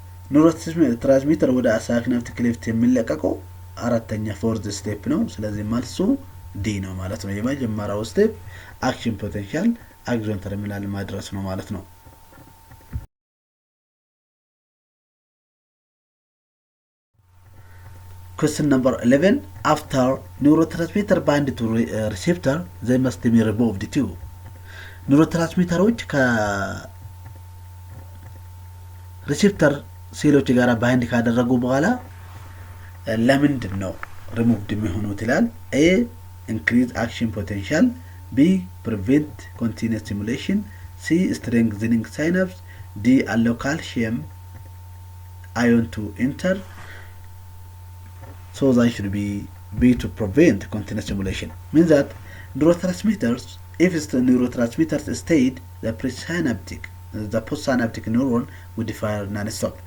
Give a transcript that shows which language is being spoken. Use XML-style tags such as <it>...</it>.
<am>ኒውሮትራንስሚተር ወደ ሳይናፕቲክ ክሊፍት የሚለቀቀው አራተኛ ፎርዝ ስቴፕ ነው። ስለዚህ መልሱ ዲ ነው ማለት ነው። የመጀመሪያው ስቴፕ አክሽን ፖቴንሻል አክሶን ተርሚናል ማድረስ ነው ማለት ነው።</am> <en>Question number 11. After neurotransmitter bind to receptor, they must be removed too.</en> <am>ኒውሮትራንስሚተሮች ከሪሴፕተር ሴሎች ጋር ባይንድ ካደረጉ በኋላ ለምንድን ነው ሪሙቭድ የሚሆኑት ይላል። ኤ ኢንክሪዝ አክሽን ፖቴንሻል፣ ቢ ፕሪቨንት ኮንቲኒየስ ስቲሙሌሽን፣ ሲ ስትሬንግዝኒንግ ሳይናፕስ፣ ዲ አለው ካልሲየም አዮን ቱ ኢንተር።</am> <en>So that should be to prevent continuous stimulation. Means that neurotransmitters, if the neurotransmitters stayed, the postsynaptic neuron would fire non-stop.</en>